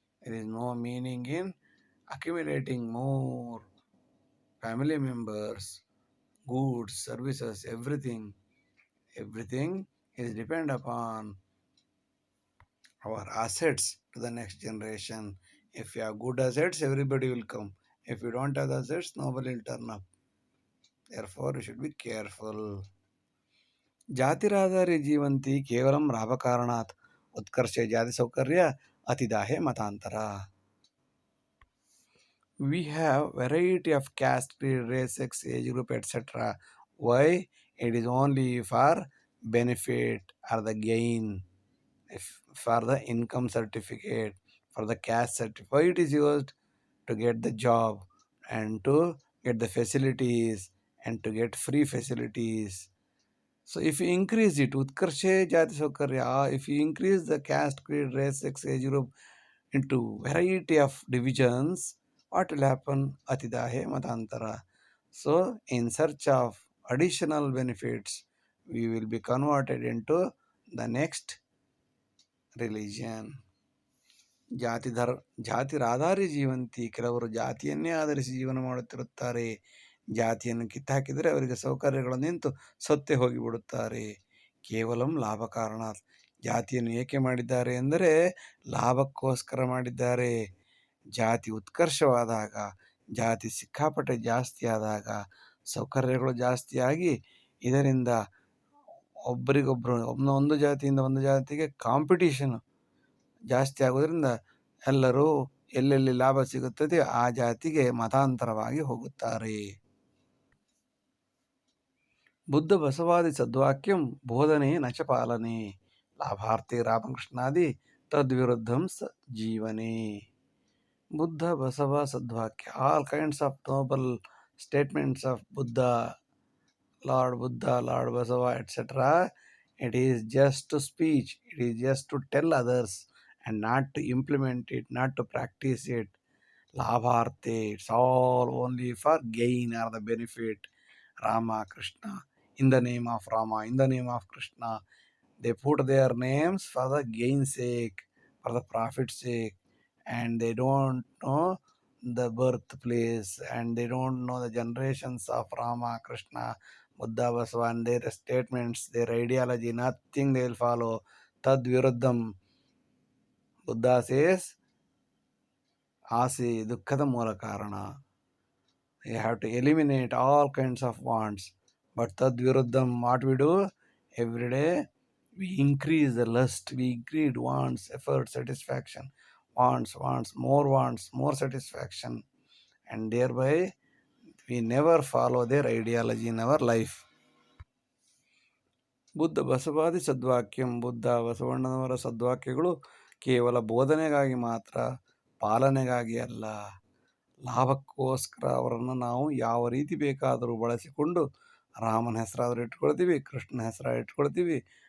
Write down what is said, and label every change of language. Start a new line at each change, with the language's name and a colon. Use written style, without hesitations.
English: There is no meaning in accumulating more family members, goods, services, everything is depend upon our assets to the next generation. If you have good assets, everybody will come. If you don't have assets, nobody will turn up. Therefore, you should be careful.
Sanskrit: ಜಾತಿರಾಧಾರಿ Jeevanti ಕೇವಲಂ ಲಾಭಕಾರಣಾತ್ ಉತ್ಕರ್ಷೆ ಜಾತಿ ಸೌಕರ್ಯ ಅತಿದಾಹೆ ಮತಾಂತರ.
English: We have variety of caste, creed, race, sex, age group, etc. Why? It is only for benefit or the gain, for the income certificate, for the caste certificate. Why it is used? To get the job and to get the facilities and to get free facilities. So if you increase it,
Sanskrit: Utkarshe Jati Saukarya,
English: if you increase the caste, creed, race, sex, age group into variety of divisions, what will happen?
Sanskrit: Atidahe Matantara.
English: So in search of additional benefits, we will be converted into the next religion.
Sanskrit: ಜಾತಿರಾಧಾರಿ Jeevanti,
Kannada: ಕೆಲವರು ಜಾತಿಯನ್ನೇ ಆಧರಿಸಿ ಜೀವನ ಮಾಡುತ್ತಿರುತ್ತಾರೆ. ಜಾತಿಯನ್ನು ಕಿತ್ತಾಕಿದರೆ ಅವರಿಗೆ ಸೌಕರ್ಯಗಳು ನಿಂತು ಸತ್ತೇ ಹೋಗಿಬಿಡುತ್ತಾರೆ.
Sanskrit: ಕೇವಲಂ ಲಾಭ ಕಾರಣ.
Kannada: ಜಾತಿಯನ್ನು ಏಕೆ ಮಾಡಿದ್ದಾರೆ ಎಂದರೆ ಲಾಭಕ್ಕೋಸ್ಕರ ಮಾಡಿದ್ದಾರೆ. ಜಾತಿ ಉತ್ಕರ್ಷವಾದಾಗ, ಜಾತಿ ಸಿಕ್ಕಾಪಟ್ಟೆ ಜಾಸ್ತಿ ಆದಾಗ, ಸೌಕರ್ಯಗಳು ಜಾಸ್ತಿಯಾಗಿ ಇದರಿಂದ ಒಬ್ಬರಿಗೊಬ್ಬರು ಒಂದು ಜಾತಿಯಿಂದ ಒಂದು ಜಾತಿಗೆ ಕಾಂಪಿಟೀಷನ್ ಜಾಸ್ತಿ ಆಗೋದ್ರಿಂದ ಎಲ್ಲರೂ ಎಲ್ಲೆಲ್ಲಿ ಲಾಭ ಸಿಗುತ್ತದೆ ಆ ಜಾತಿಗೆ ಮತಾಂತರವಾಗಿ ಹೋಗುತ್ತಾರೆ.
Sanskrit: ಬುದ್ಧ ಬಸವಾದಿ ಸದ್ವಾಕ್ಯಂ ಬೋಧನೆ ನಚ ಪಾಲನೆ ಲಾಭಾರ್ಥಿ ರಾಮಕೃಷ್ಣಾದಿ ತದ್ವಿರುದ್ಧಂ ಜೀವನೆ.
Kannada: Buddha Basava ಸದ್ವಾಕ್ಯ,
English: All kinds of noble statements of Buddha, Lord Basava, etc. It is just to speech. It is just to tell others and not to implement it, not to practice it. Labharte, it's all only for gain or the benefit. Rama, Krishna, in the name of Rama, in the name of Krishna. They put their names for the gain sake, for the profit sake, and they don't know the birthplace and they don't know the generations of Rama, Krishna, Buddha, Basava, and their statements, their ideology, nothing they will follow.
Sanskrit: Tad viruddham.
English: Buddha says, Asi dukkada mula karana. You have to eliminate all kinds of wants. But
Sanskrit: tad viruddham,
English: what we do? Every day we increase the lust, we increase wants, effort, satisfaction, wants, more satisfaction, and thereby we never follow their ideology in our life.
Sanskrit: Buddha ಬಸವಾದಿ ಸದ್ವಾಕ್ಯಂ
Kannada: ಬುದ್ಧ ಬಸವಣ್ಣನವರ ಸದ್ವಾಕ್ಯಗಳು ಕೇವಲ ಬೋಧನೆಗಾಗಿ ಮಾತ್ರ, ಪಾಲನೆಗಾಗಿ ಅಲ್ಲ. ಲಾಭಕ್ಕೋಸ್ಕರ ಅವರನ್ನು ನಾವು ಯಾವ ರೀತಿ ಬೇಕಾದರೂ ಬಳಸಿಕೊಂಡು ರಾಮನ ಹೆಸರಾದರೂ ಇಟ್ಕೊಳ್ತೀವಿ, ಕೃಷ್ಣನ ಹೆಸರ ಇಟ್ಕೊಳ್ತೀವಿ.